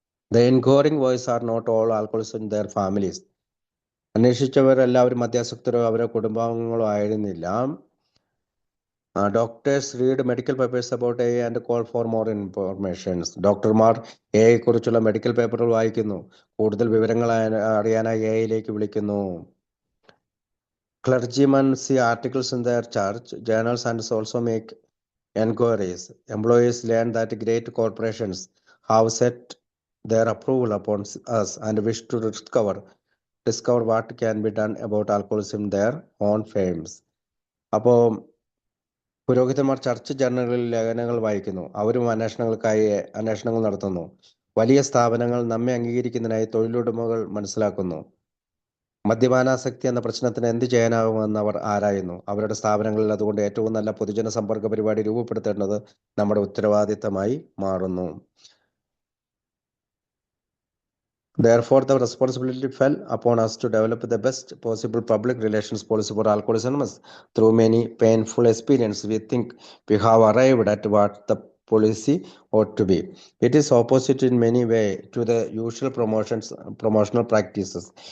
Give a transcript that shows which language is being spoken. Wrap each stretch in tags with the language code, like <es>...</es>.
<en>The inquiring voice are not all alcoholics in their families.</en> <ml>അന്വേഷിച്ചവർ എല്ലാവരും മദ്യാസക്തരോ അവരുടെ കുടുംബാംഗങ്ങളോ ആയിരുന്നില്ല.</ml> <en>Doctors read medical papers about AI and call for more information.</en> <ml>ഡോക്ടർമാർ AI കുറിച്ചുള്ള medical പേപ്പറുകൾ വായിക്കുന്നു, കൂടുതൽ വിവരങ്ങൾ അറിയാനായി AI-യിലേക്ക് വിളിക്കുന്നു.</ml> <en>Clergymen see articles in their church journals and also make enquiries. Employees learn that great corporations have set their approval upon us and wish to discover what can be done about alcoholism in their own firms.</en> <ml>അപ്പോൾ പുരോഹിതന്മാർ church ജേർണലുകളിൽ ലേഖനങ്ങൾ വായിക്കുന്നു, അവരും അന്വേഷണങ്ങൾ നടത്തുന്നു. വലിയ സ്ഥാപനങ്ങൾ നമ്മെ അംഗീകരിക്കുന്നതിനായി തൊഴിലുടമകൾ മനസ്സിലാക്കുന്നു. മദ്യപാനാസക്തി എന്ന പ്രശ്നത്തിന് എന്ത് ചെയ്യാനാകുമെന്ന് അവർ ആരായുന്നു. അവരുടെ സ്ഥാപനങ്ങളിൽ അതുകൊണ്ട് ഏറ്റവും നല്ല പൊതുജന സമ്പർക്ക പരിപാടി രൂപപ്പെടുത്തേണ്ടത് നമ്മുടെ ഉത്തരവാദിത്തമായി മാറുന്നു.</ml> <en>Therefore, the responsibility fell upon us to develop the best possible public relations policy for Alcoholics Anonymous. Through many painful experiences, we think we have arrived at what the policy ought to be. It is opposite in many ways to the usual promotional practices.</en>